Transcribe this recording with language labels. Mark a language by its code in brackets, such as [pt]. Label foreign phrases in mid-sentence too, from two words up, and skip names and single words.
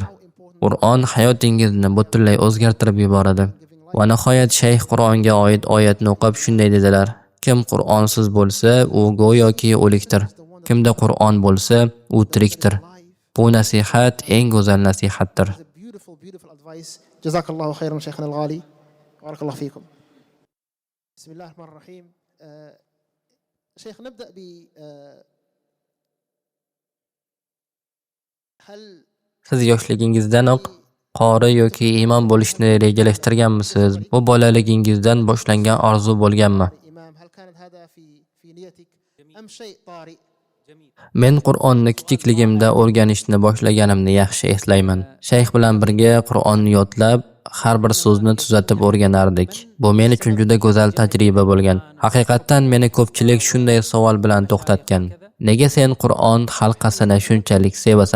[uz] Qur'on hayotingizni butunlay o'zgartirib yuboradi. Va nihoyat shayx Qur'onga oid oyatni o'qib shunday dedilar: Kim Qur'onsiz bo'lsa, u go'yoki o'likdir. Kimda Qur'on bo'lsa, u tirikdir. Bu nasihat eng go'zal nasihatdir. [en] beautiful advice. [ar] جزاك الله خيرا شيخنا الغالي. بارك الله فيكم. بسم الله الرحمن الرحيم. Shaykh, نبدأ ب هل [uz] Siz yoshligingizdan qori yoki imom bo'lishni rejalashtirganmisiz? Bu bolaligingizdan boshlangan orzu bo'lganmi? [ar] الإمام هل كانت هذا في نيتك أم شيء طارئ؟ [uz] Men Qur'onni kichikligimda o'rganishni boshlaganimni yaxshi eslayman. Shayx bilan birga Qur'onni yodlab, har bir so'zni tuzatib o'rganardik. Bu men uchun juda go'zal tajriba bo'lgan. Haqiqatan meni ko'pchilik shunday savol bilan to'xtatgan. Nega sen Qur'on halqasini shunchalik sevasan?